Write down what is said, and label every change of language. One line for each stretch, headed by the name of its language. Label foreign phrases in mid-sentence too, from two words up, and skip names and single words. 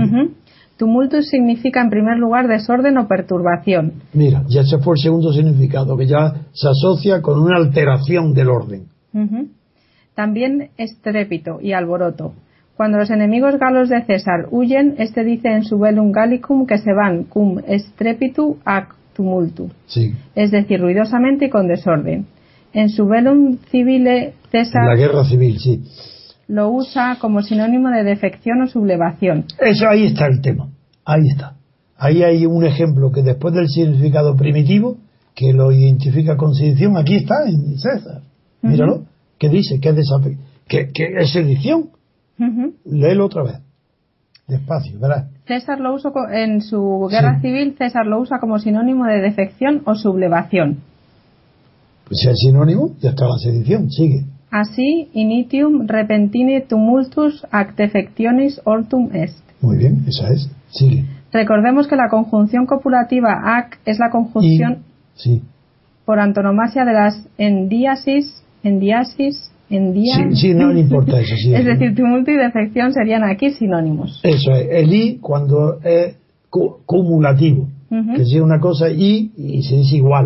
Spanish: Tumultus significa en primer lugar desorden o perturbación. Mira, ya se fue el segundo significado, que ya se asocia con una alteración del orden. También estrépito y alboroto. Cuando los enemigos galos de César huyen, este dice en su
Latin: velum gallicum
Spanish: que se van
Latin: cum strepitu ac tumultu,
Spanish: sí, es decir, ruidosamente y con desorden. En su
Latin: velum civile
Spanish: César, en la guerra civil, sí, lo usa como sinónimo de defección o sublevación. Eso, ahí está el tema, ahí está. Ahí hay un ejemplo que después del significado primitivo, que lo identifica con sedición, aquí está en César. Míralo, que dice que es sedición. Léelo otra vez, despacio, verás. César lo usa en su guerra civil, César lo usa como sinónimo de defección o sublevación. Pues si es sinónimo, ya está la sedición, sigue. Así,
Latin: initium repentine tumultus ac defectionis ortum est.
Spanish: Muy bien, esa es, sigue. Recordemos que la conjunción copulativa ac es la conjunción por antonomasia de las endiasis. Sí, no importa eso. Sí, es decir, tumulto y defección serían aquí sinónimos. Eso es, el i cuando es cumulativo, que sea una cosa y se dice igual.